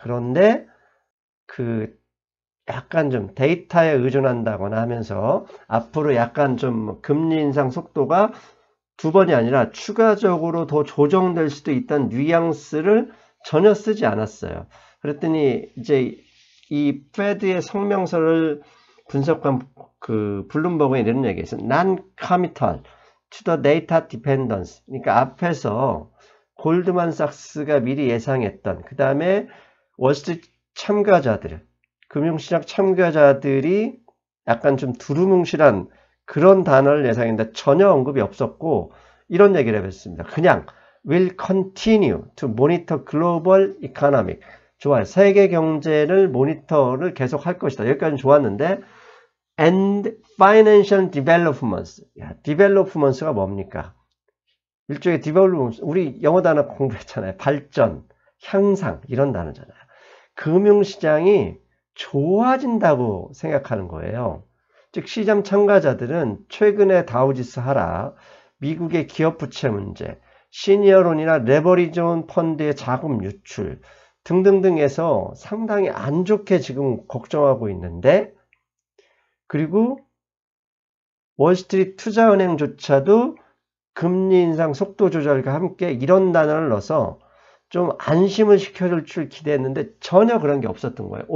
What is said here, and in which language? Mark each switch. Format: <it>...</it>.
<ko>그런데 그 약간 좀 데이터에 의존한다거나 하면서 앞으로 약간 좀 금리 인상 속도가 2번이 아니라 추가적으로 더 조정될 수도 있다는 뉘앙스를 전혀 쓰지 않았어요. 그랬더니 이제 이 페드의 성명서를 분석한 그 블룸버그에 이런 얘기했어요.</ko> <en>Non-committal to the data dependence.</en> <ko>그러니까 앞에서 골드만삭스가 미리 예상했던, 그 다음에 월스트리트 참가자들, 금융시장 참가자들이 약간 좀 두루뭉실한 그런 단어를 예상했는데 전혀 언급이 없었고, 이런 얘기를 해봤습니다. 그냥</ko> <en>will continue to monitor global economic.</en> <ko>좋아요. 세계 경제를 모니터를 계속 할 것이다. 여기까지는 좋았는데,</ko> <en>and financial developments.</en> <ko>야, developments가 뭡니까? 일종의 development, 우리 영어 단어 공부했잖아요. 발전, 향상, 이런 단어잖아요. 금융시장이 좋아진다고 생각하는 거예요. 즉 시장 참가자들은 최근에 다우지수 하락, 미국의 기업 부채 문제, 시니어론이나 레버리지온 펀드의 자금 유출 등등등에서 상당히 안 좋게 지금 걱정하고 있는데, 그리고 월스트리트 투자은행조차도 금리 인상 속도 조절과 함께 이런 단어를 넣어서 좀 안심을 시켜줄 줄 기대했는데 전혀 그런 게 없었던 거예요.</ko>